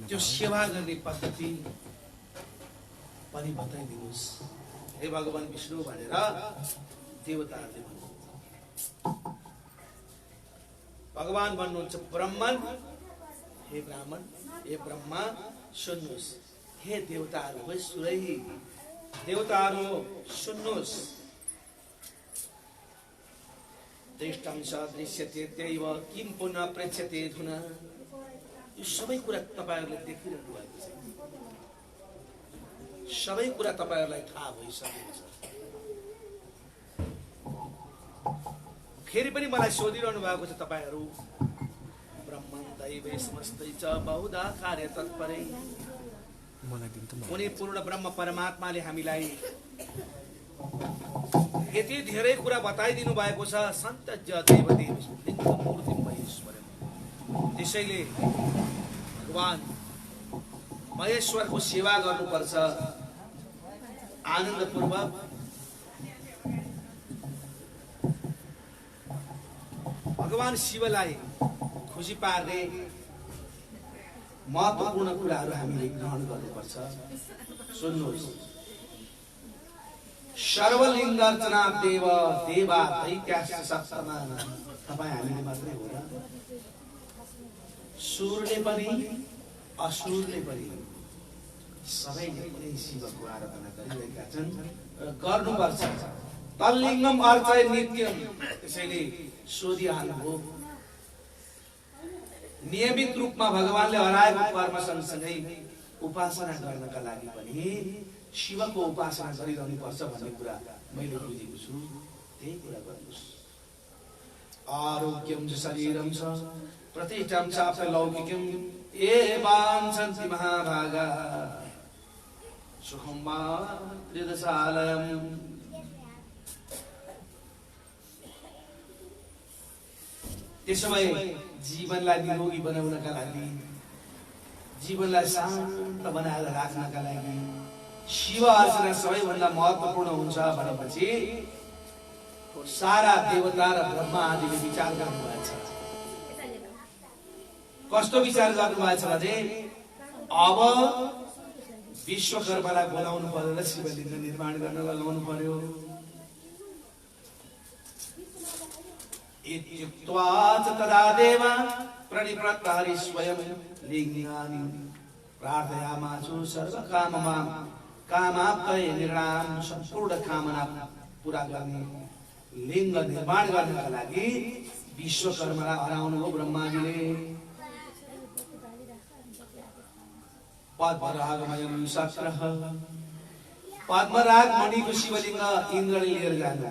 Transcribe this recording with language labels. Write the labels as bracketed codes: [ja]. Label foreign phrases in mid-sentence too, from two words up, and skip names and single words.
[ne] त्यो सेवा गर्ने पद्धति पनि बताइदिनुहोस् हे भगवान विष्णु भनेर देवताहरूले भन्नुहुन्छ। भगवान भन्नुहुन्छ, ब्राह्मण, हे ब्राह्मण, हे ब्रह्मा सुन्नुहोस्। हे देवताहरू, हे सुरही देवताहरू सुन्नुहोस्। [sa] दृष्टं स दृश्यते त्यैव किं पुनः प्रेक्ष्यते धुना। [ne] यो सबै कुरा तपाईहरुले देखिरहनु भएको छ, सबै कुरा तपाईहरुलाई थाहा भइसकेको छ। फेरि पनि मलाई सोधिरहनु भएको छ तपाईहरु, [sa] ब्रह्मन् दैवे समस्तै च बहुधा कार्य तत्परै। [ne] उनी पूर्ण ब्रह्म परमात्माले हामीलाई यति धेरै कुरा बताइदिनु भएको छ। [sa] सन्त देवदेव मूर्ति महेश्वर, [ne] त्यसैले भगवान महेश्वरको सेवा गर्नुपर्छ आनन्दपूर्वक। भगवान शिवलाई खुसी पार्ने महत्त्वपूर्ण कुराहरू हामीले ग्रहण गर्नुपर्छ। सुन्नुहोस्, [sa] सर्वलिङ्गार्चना देव देवा दैत्याश्च सप्तमा। [ne] तपाईँ हामीले मात्रै हो र, सुरले पनि असुरले पनि सबैले पनि शिवको आराधना गरिरहेका छन् र गर्नुपर्छ। [sa] तल्लिङ्गम अर्चय नित्यम, [ne] त्यसैले सोधिहाल्नुभयो। नियमित रूपमा भगवानले हराएको कर्म सँगसँगै उपासना गर्नका लागि पनि शिवको उपासना गरिरहनु पर्छ भन्ने कुरा मैले बुझेको छु। त्यही कुरा गर्नुहोस्। [sa] आरोग्यम च शरीरम च प्रतिष्ठम चाप्य लौकिकम ये वाञ्छन्ति महाभागा सुखम वा हृदशालयम। [ne] त्यसो भए जीवनलाई निरोगी बनाउनका लागि, जीवनलाई शान्त बनाएर राख्नका लागि शिव अर्चना सबैभन्दा महत्त्वपूर्ण हुन्छ भनेपछि सारा देवता र ब्रह्मा आदिले विचार गर्नुभएको छ। कस्तो विचार गर्नुभएको छ भने, अब विश्वकर्मालाई बोलाउनु पर्यो र शिवलिङ्ग निर्माण गर्न लगाउनु पर्यो। [sa] इत्युक्त्वा च तदा देव प्रणिपत्तारि स्वयं लिङ्गानि प्रार्थयामासु सर्वकाममां कामाप्तये [ne] निर्णाम सम्पूर्ण कामना पूरा गर्ने लिङ्ग निर्माण गर्नका लागि विश्वकर्मालाई हराउनु हो ब्रह्माजीले। [sa] पद्मरागमयं शक्रः [ne] पद्मराग मणिको शिवलिङ्ग इन्द्रले लिएर जानु।